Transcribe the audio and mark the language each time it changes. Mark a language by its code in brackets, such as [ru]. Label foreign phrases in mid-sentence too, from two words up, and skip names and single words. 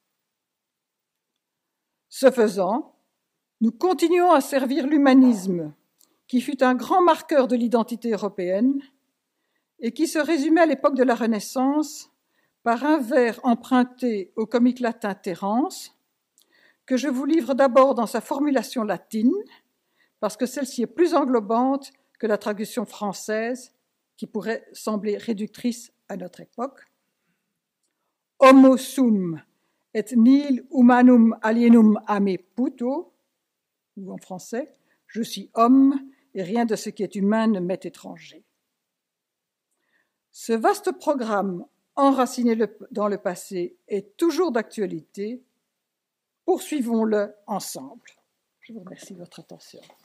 [fr] Ce faisant, nous continuons à servir l'humanisme, qui fut un grand marqueur de l'identité européenne et qui se résumait à l'époque de la Renaissance par un vers emprunté au comique latin Terence, que je vous livre d'abord dans sa formulation latine, parce que celle-ci est plus englobante que la traduction française, qui pourrait sembler réductrice à notre époque. [la] Homo sum et nihil humanum alienum a me puto, [fr] ou en français, je suis homme et rien de ce qui est humain ne m'est étranger. Ce vaste programme, enraciné dans le passé, est toujours d'actualité. Poursuivons-le ensemble. Je vous remercie de votre attention.